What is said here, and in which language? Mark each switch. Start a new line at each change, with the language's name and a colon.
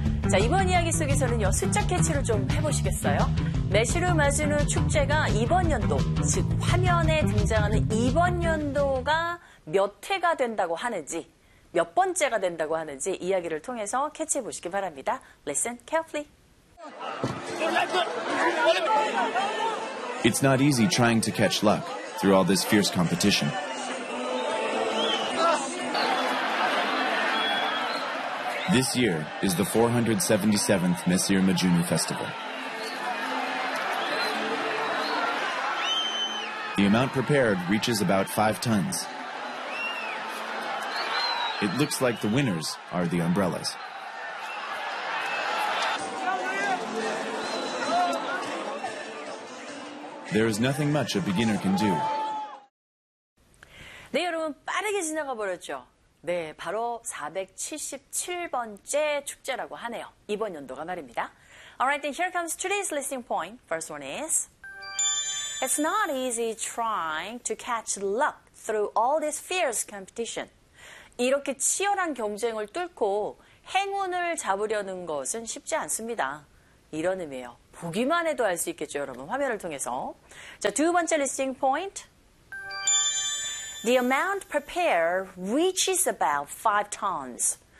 Korean: 자, 이번 이야기 속에서는요, 숫자 캐치를 좀 해보시겠어요? 매실을 맞은 후 축제가 이번 연도, 즉, 화면에 등장하는 이번 연도가 몇 회가 된다고 하는지, 몇 번째가 된다고 하는지 이야기를 통해서 캐치해보시기 바랍니다.
English: Listen carefully. It's not easy trying to catch luck through all this fierce competition. This year is the 477th Messir Majunu Festival. The amount prepared reaches about 5 tons. It looks like the winners are the umbrellas. There is nothing much a beginner can do.
Korean: 네, 여러분 빠르게 지나가 버렸죠? 네, 바로 477번째 축제라고 하네요. 이번 연도가 말입니다.
English: Alright, then here comes today's listening point. First one is, It's not easy trying to catch luck through all this fierce competition.
Korean: 이렇게 치열한 경쟁을 뚫고 행운을 잡으려는 것은 쉽지 않습니다. 이런 의미예요. 보기만 해도 알 수 있겠죠, 여러분. 화면을 통해서. 자, 두 번째
English: listening point. The amount prepared reaches about 5 tons.